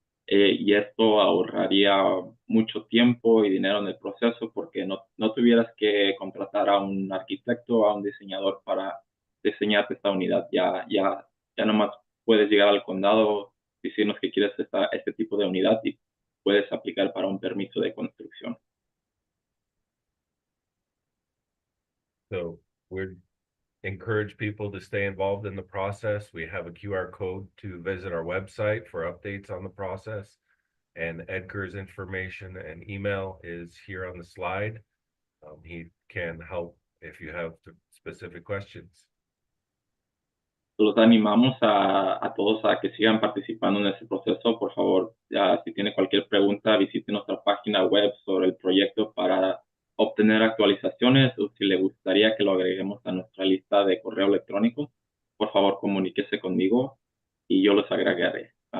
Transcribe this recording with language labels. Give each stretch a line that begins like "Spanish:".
Spanish: Y esto ahorraría mucho tiempo y dinero en el proceso, porque no tuvieras que contratar a un arquitecto o a un diseñador para diseñarte esta unidad. Ya nomás puedes llegar al condado, decirnos que quieres este tipo de unidad y puedes aplicar para un permiso de construcción.
English: So we're encourage people to stay involved in the process. We have a QR code to visit our website for updates on the process, and Edgar's information and email is here on the slide. He can help if you have specific questions.
Spanish: Los animamos a todos a que sigan participando en este proceso. Por favor, si tiene cualquier pregunta, visite nuestra página web sobre el proyecto para obtener actualizaciones, o si le gustaría que lo agreguemos a nuestra lista de correo electrónico, por favor comuníquese conmigo y yo los agregaré.